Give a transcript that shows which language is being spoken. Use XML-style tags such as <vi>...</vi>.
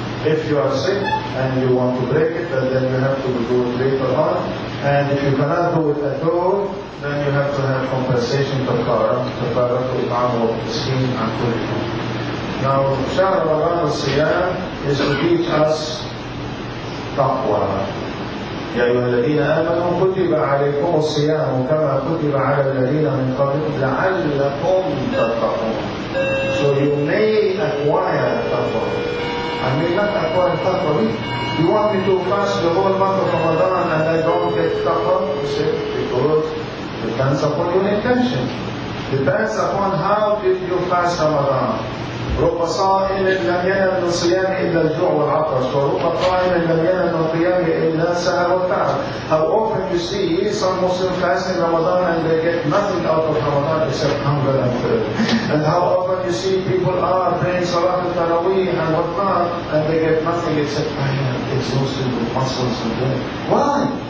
<en>If you are sick and you want to break it, then you have to do it later on. And if you cannot do it at all, then you have to have compensation kafara to Imam of the scheme and Kulli. Now, Shahr Ramadan al-Siyam is to teach us taqwa.</en> <ar>يا أيها الذين آمنوا كتب عليكم الصيام كما كتب على الذين من قبلكم لعلكم تتقون.</ar> <en>So you may acquire I may not acquire taqwa. You want me to fast the whole month of Ramadan and I don't get taqwa? You say, because it depends upon your intention. Depends upon how did you fast Ramadan.</en> <ar>رب صائم لم ينل من صيام إلا الجوع والعطش ورب قائم لم ينل من قيام إلا السهر والتعب.</ar> <en>How often you see some Muslims fasting Ramadan and they get nothing out of Ramadan except hunger and thirst. And how often you see people are praying Salat al-Taraweeh and whatnot and they get nothing except exhausted with muscles and brain. Why?</en>